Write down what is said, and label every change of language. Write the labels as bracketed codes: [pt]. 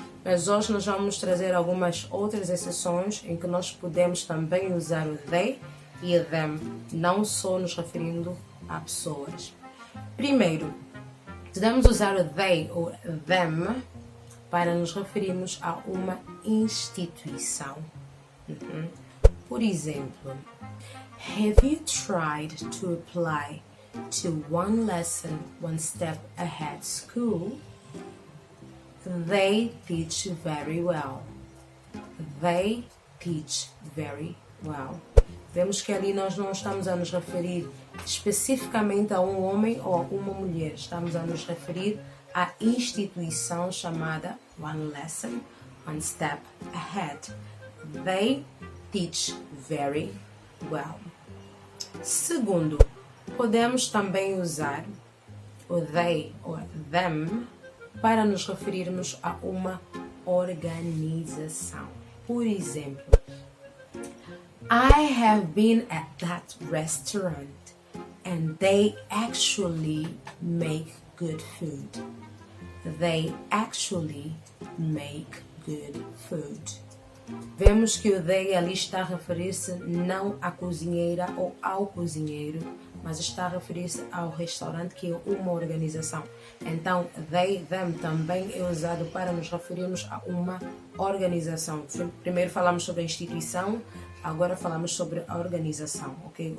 [pt] Mas hoje nós vamos trazer algumas outras exceções em que nós podemos também usar o they e o them, não só nos referindo a pessoas. Primeiro, podemos usar o they ou them para nos referirmos a uma instituição. Por exemplo, [en] have you tried to apply to one lesson one step ahead school? They teach very well. They teach very well. [pt] Vemos que ali nós não estamos a nos referir especificamente a um homem ou a uma mulher. Estamos a nos referir à instituição chamada One Lesson, [en] one step ahead. They teach very well. [pt] Segundo, podemos também usar o they ou them para nos referirmos a uma organização. Por exemplo, [en] I have been at that restaurant and they actually make good food. They actually make good food. [pt] Vemos que o they ali está a referir-se não à cozinheira ou ao cozinheiro, mas está a referir-se ao restaurante, que é uma organização. Então, they, them também é usado para nos referirmos a uma organização. Primeiro falamos sobre a instituição, agora falamos sobre a organização, ok?